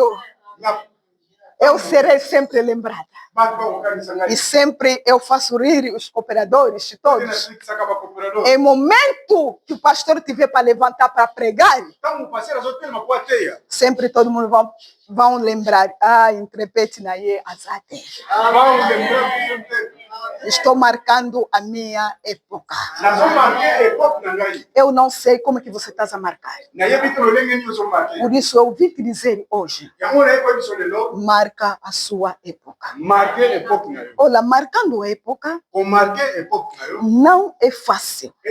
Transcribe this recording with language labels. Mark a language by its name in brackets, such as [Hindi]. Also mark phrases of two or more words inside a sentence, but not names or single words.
[Portuguese] Eu serei sempre lembrada. E sempre eu faço rir os cooperadores todos. Em momento que o pastor tiver para levantar para pregar, sempre todo mundo vão lembrar. [Lingala] Interprete na azate. [Portuguese] Estou marcando a minha época. Eu não sei como é que você está a marcar. Por isso eu vim te dizer hoje. Marca a sua época. Olha, marcando a época não é fácil.